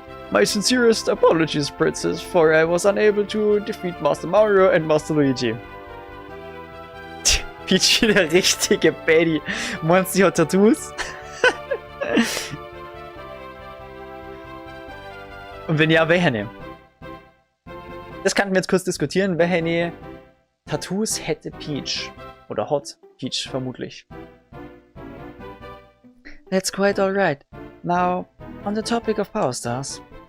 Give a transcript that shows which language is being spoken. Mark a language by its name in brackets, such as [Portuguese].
[English] My sincerest apologies, Princess, for I was unable to defeat Master Mario and Master Luigi. [German] Peachy, der richtige Baby. Meinst du, die hat Tattoos? Und wenn ja, welche ne? Das könnten wir jetzt kurz diskutieren. Welche ne Tattoos hätte Peach? Oder hat Peach vermutlich. [English] That's quite alright. Now, on the topic of Power Stars.